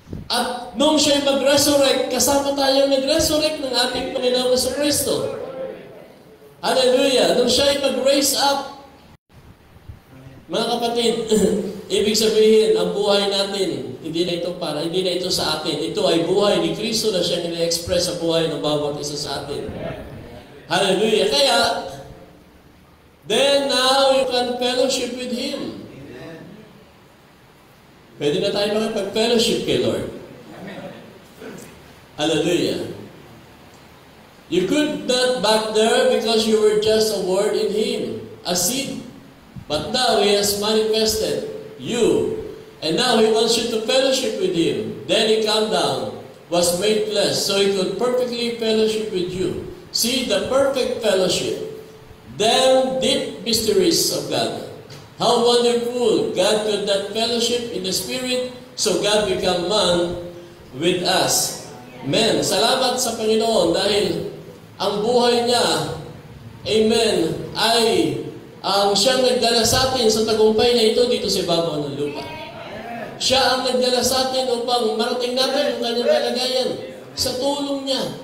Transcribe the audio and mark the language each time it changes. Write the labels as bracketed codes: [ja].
[tl] At nung siya ay mag-resurrect, kasama tayo nag-resurrect ng ating Panginoon sa Kristo. Hallelujah! Nung siya ay mag-raise up, mga kapatid, ibig sabihin, ang buhay natin, hindi na ito sa atin. Ito ay buhay ni Kristo na siya nila-express sa buhay ng bawat isa sa atin. Hallelujah! [en] Kaya, then now you can fellowship with Him. [tl] Pwede na tayo makapag-fellowship kay Lord. [en] Hallelujah! You could not back there because you were just a word in Him, a seed. But now He has manifested you. And now He wants you to fellowship with Him. Then He came down, was made flesh, so He could perfectly fellowship with you. See the perfect fellowship. Them deep mysteries of God. How wonderful! God could not fellowship in the Spirit, so God became man with us. Amen. [tl] Salamat sa Panginoon dahil ang buhay niya, amen, ay ang siyang nagdala sa atin sa tagumpay na ito dito sa ibabaw ng lupa. Siya ang nagdala sa atin upang marating natin ang kanyang kalagayan sa tulong niya.